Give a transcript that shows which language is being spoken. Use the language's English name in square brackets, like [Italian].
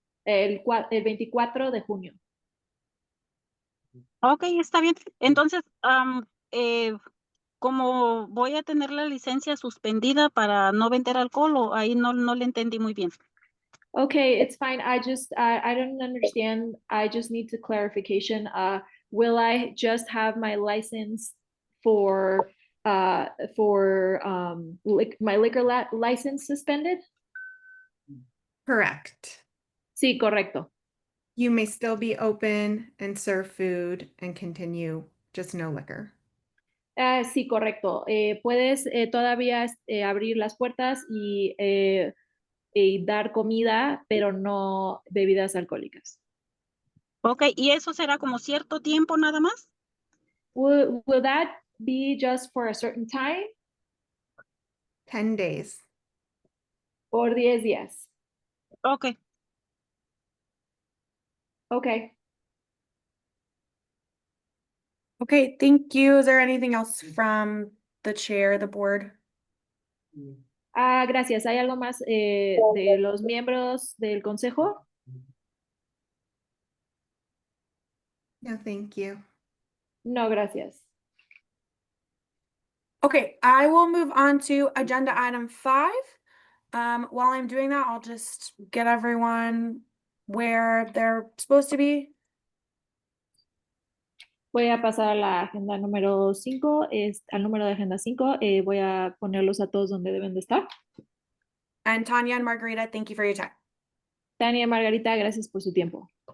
[Spanish] El 24 de junio. Ok, está bien. Entonces, como voy a tener la licencia suspendida para no vender alcohol, o ahí no le entendí muy bien. [English] Okay, it's fine. I don't understand. I just need to clarification. Will I just have my license for my liquor license suspended? Correct. [Spanish] Sí, correcto. [English] You may still be open and serve food and continue, just no liquor. [Spanish] Sí, correcto. Puedes todavía abrir las puertas y dar comida, pero no bebidas alcohólicas. Ok, ¿y eso será como cierto tiempo nada más? [English] Will that be just for a certain time? 10 days. [Spanish] Por 10 días. Ok. Okay. [English] Okay, thank you. Is there anything else from the chair, the board? [Spanish] Gracias. ¿Hay algo más de los miembros del consejo? [English] No, thank you. [Spanish] No, gracias. [English] Okay, I will move on to agenda item 5. While I'm doing that, I'll just get everyone where they're supposed to be. [Spanish] Voy a pasar a la agenda número 5, al número de agenda 5. Voy a ponerlos a todos donde deben de estar. [English] And Tanya and Margarita, thank you for your time. [Spanish] Tania y Margarita, gracias por su tiempo.